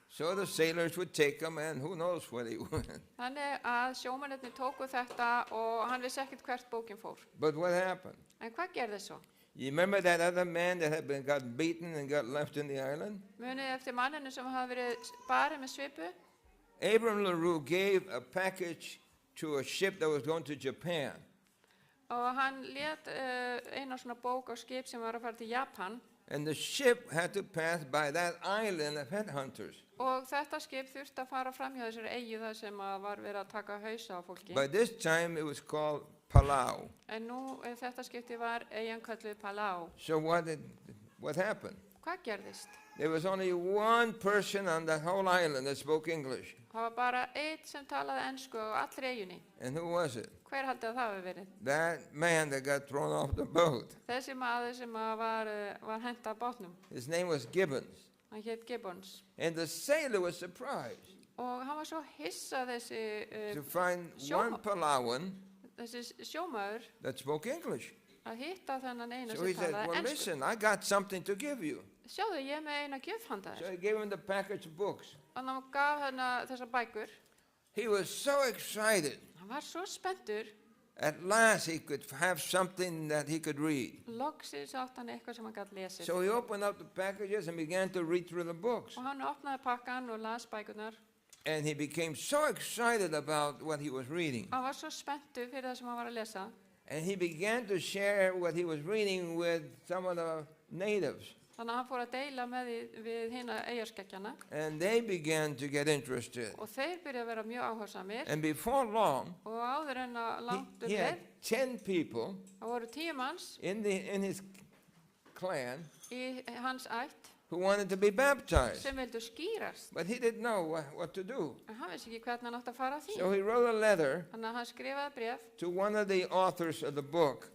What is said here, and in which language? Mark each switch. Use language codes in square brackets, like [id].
[en] So the sailors would take them, and who knows where they went. [is] Þannig að sjómennirnir tóku þetta og hann vissi ekkert hvert bókin fór. [en] But what happened? [is] En hvað gerði svo? [en] You remember that other man that had got beaten and got left in the island? [is] Munið eftir manninu sem hafði verið barið með svipu? [en] Abram LaRue gave a package to a ship that was going to Japan. [is] Og hann lét eina svona bók á skip sem var að fara til Japan. [en] And the ship had to pass by that island of headhunters. [is] Og þetta skip þurfti að fara fram hjá þessari eyju þar sem að var verið að taka hausa á fólki. [en] By this time, it was called Palau. [is] En nú þetta skipti var eyjan kölluð Palau. [en] So what happened? [is] Hvað gerðist? [en] There was only 1 person on the whole island that spoke English. [is] Það var bara einn sem talaði ensku á allri eyjunni. [en] And who was it? [is] Hver haldið að það hefur verið? [en] That man that got thrown off the boat. [is] Þessi maður sem að var hent af bátnum. [en] His name was Gibbons. [is] Hann hét Gibbons. [en] And the sailor was surprised [is] Og hann var svo hissa [en] to find one Palauan [is] þessi sjómaður [en] that spoke English. [is] að hitta þennan eina [en] So he [is] sem [en] said, [is] talaði [en] well, [is] ensku. [en] listen, I got something to give you. [is] Sjáðu, ég er með eina gjöf handa [en] So [is] þér. [en] he gave him the package of books. [is] Og hann gaf hennar þessar bækur. [en] He was so excited. [is] Hann var svo spenntur. [en] At last, he could have something that he could read. [is] Loksins átt hann eitthvað sem hann gæti lesið. [en] So he opened up the packages and began to read through the books. [is] Og hann opnaði pakkan og las bækurnar. [en] And he became so excited about what he was reading. [is] Hann var svo spenntur fyrir það sem hann var að lesa. [en] And he began to share what he was reading with some of the natives. [is] Þannig að hann fór að deila með við hina eyjarskeggjanna. [en] And they began to get interested. [is] Og þeir byrja að vera mjög áhersamir. [en] And before long, [is] Og áður en að langt [en] he had [is] leið, [en] 10 people [is] það voru 10 manns [en] in his clan [is] í hans ætt [en] who wanted to be baptized. [is] sem vildu skýrast. [en] But he didn't know what to do. [is] En hann vissi ekki hvernig hann átti að fara að því. [en] So he wrote a letter [is] Þannig að hann skrifaði bréf [en] to one of the authors of the book.